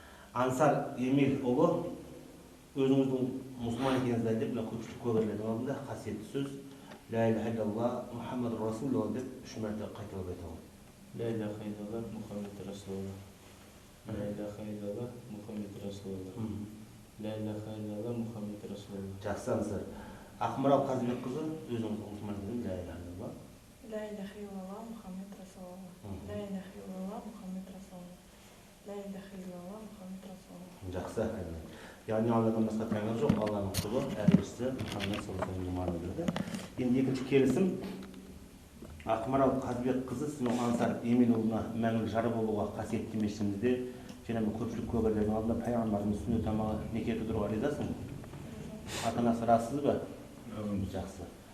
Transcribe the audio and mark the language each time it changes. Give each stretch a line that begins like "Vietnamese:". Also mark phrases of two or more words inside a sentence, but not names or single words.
Kazakh: Ансар Эмил ұлы өзіңіздің мұсылман екеніңізді дәлелдеп мына көпшілік куәгерлердің алдында қасиетті сөз
Arabic: لا إله إلا الله محمد رسول الله
Kazakh: деп 3 мәрте қайталап айтамын.
Arabic: لا إله إلا الله محمد رسول الله لا إله إلا الله محمد رسول الله لا إله إلا الله محمد رسول الله.
Kazakh: Жақсы Ансар. Ақмарал Қазыбекқызы өзіңіз мұсылман екеніңізді
Arabic: لا إله إلا الله لا إله إلا الله محمد رسول الله لا إله إلا الله محمد رسول الله لا إله إلا الله محمد رسول الله.
Kazakh: Жақсы. Яғни Алладан басқа тәңір жоқ, Алланың құлы, әрбіршісі Мұхаммед
Arabic: صلى الله عليه وسلم.
Kazakh: Енді екінші келісім Ақмарал Қазыбекқызы сіздің Ансар Эмил ұлына мәңгілік жары болуға қасиетті мешітімізде және көпшілік куәгерлердің алдында пайғамбарымыз сүннет тамағы неке қидыруға ризасың? Ата-анасы рассыз ба? Жақсы.